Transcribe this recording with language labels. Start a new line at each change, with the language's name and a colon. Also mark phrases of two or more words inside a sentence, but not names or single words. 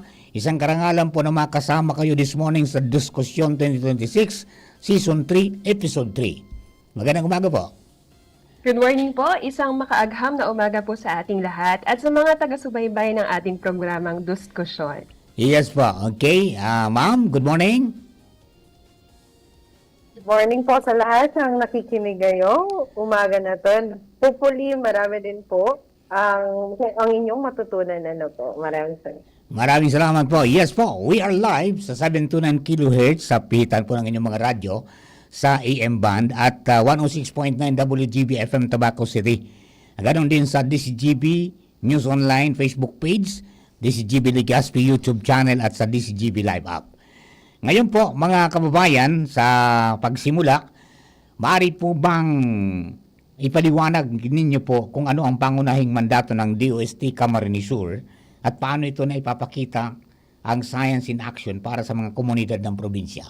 Filipino: Isang karangalan po na makasama kayo
English: this morning
Filipino: sa Diskusyon 2026 Season 3, Episode 3. Magandang umaga po.
English: Good morning
Filipino: po, isang makaagham na umaga po sa ating lahat at sa mga taga-subaybay ng ating programang Diskusyon. Yes po, okay. Ma'am,
English: good morning. Good morning
Filipino: po sa lahat ng nakikinig ngayong umaga na to. Hopefully, marami din po ang inyong matutunan po. Maraming salamat. Maraming salamat po. Yes po,
English: we are live
Filipino: sa 729 kHz sa pihitan po ng inyong mga radyo sa AM band at 106.9 WGB FM Tabaco City. Ganon din sa DCGB News Online Facebook page, DCGB Legazpi YouTube channel at sa DCGB Live app. Ngayon po mga kababayan, sa pagsimula, maaari po bang ipaliwanag ninyo po kung ano ang pangunahing mandato ng DOST Camarines Sur at paano ito na ipapakita ang
English: science in action
Filipino: para sa mga komunidad ng probinsya?